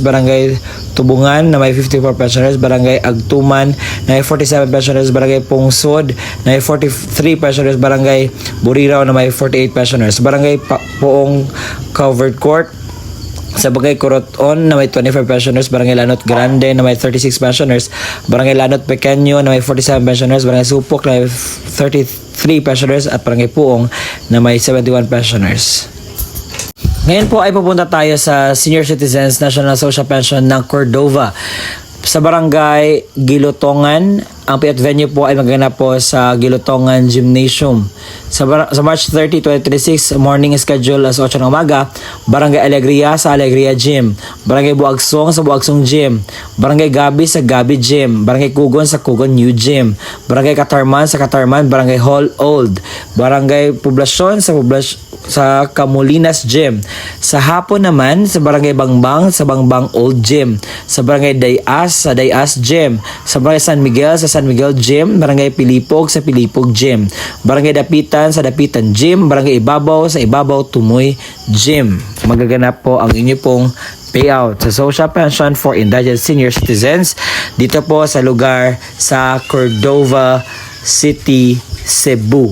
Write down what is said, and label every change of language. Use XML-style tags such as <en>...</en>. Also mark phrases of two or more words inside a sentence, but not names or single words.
<tl>Barangay Tubungan na may 54 pensioners, Barangay Agtuman na may 47 pensioners, Barangay Pungsod na may 43 pensioners, Barangay Buriraw na may 48 pensioners, Barangay Poong Covered Court, sa Barangay Coroton na may 25 pensioners, Barangay Lanot Grande na may 36 pensioners, Barangay Lanot Pequeño na may 47 pensioners, Barangay Supok na may 33 pensioners at Barangay Puong na may 71 pensioners. Ngayon po ay pupunta tayo sa Senior Citizens National Social Pension ng Cordova. Sa Barangay Gilutongan, ang payout venue po ay magaganap po sa Gilutongan Gymnasium. Sa March 30, 2026,</tl> <en>morning schedule</en> <tl>alas 8 ng umaga, Barangay Alegria sa Alegria Gym, Barangay Buagsong sa Buagsong Gym, Barangay Gabi sa Gabi Gym, Barangay Kugon sa Kugon New Gym, Barangay Katarman sa Katarman, Barangay Hall Old, Barangay Poblacion sa Camulinas Gym. Sa hapon naman, sa Barangay Bangbang sa Bangbang Old Gym, sa Barangay Dayas sa Dayas Gym, sa Barangay San Miguel sa San Miguel Gym, Barangay Pilipog sa Pilipog Gym, Barangay Dapitan sa Dapitan Gym, Barangay Ibabaw sa Ibabaw Tumoy Gym. Magaganap po ang inyo pong payout sa</tl> <en>social pension for indigent senior citizens</en> <tl>dito po sa lugar sa Cordova City, Cebu.</tl>